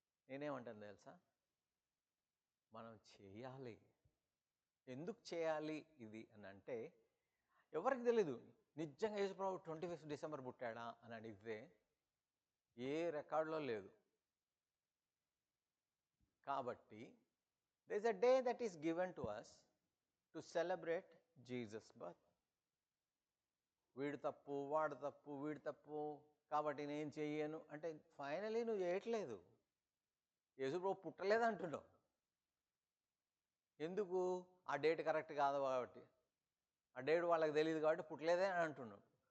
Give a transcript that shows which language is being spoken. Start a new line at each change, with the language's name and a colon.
Telugu: నేనేమంటాను తెలుసా? మనం చేయాలి. ఎందుకు చేయాలి ఇది అని అంటే, ఎవరికి తెలీదు. నిజంగా యేసుప్రభు 25 డిసెంబర్ పుట్టాడా అని అడిగితే ఏ రికార్డులో లేదు.
English: కాబట్టి there is a day that is given to us to celebrate Jesus' birth.
Telugu: వీడు తప్పు, వాడు తప్పు, వీడు తప్పు కాబట్టి నేను చెయ్యను అంటే ఫైనలీ నువ్వు చేయట్లేదు. యేసుప్రభు పుట్టలేదు అంటున్నావు. ఎందుకు? ఆ డేట్ కరెక్ట్ కాదు కాబట్టి, ఆ డేట్ వాళ్ళకి తెలియదు కాబట్టి పుట్టలేదే అని అంటున్నావు.